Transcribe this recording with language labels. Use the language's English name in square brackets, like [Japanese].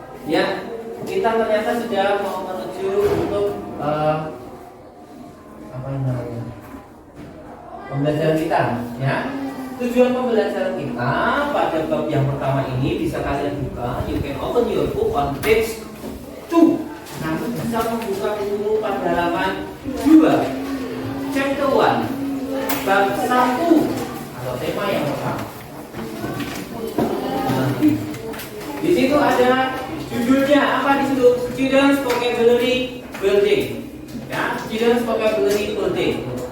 [Indonesian] Ya, kita ternyata sudah mau menuju untuk apa namanya? Pembelajaran kita, ya. Tujuan pembelajaran kita pada bab yang pertama ini bisa kalian buka. [English] You can open your book on page 2. [Indonesian] Kamu bisa membuka buku pada halaman 2, chapter 1, bab 1 atau tema yang pertama. Di situ ada judulnya apa di situ? [English] Students Vocabulary Building. Ya, Students Vocabulary Building.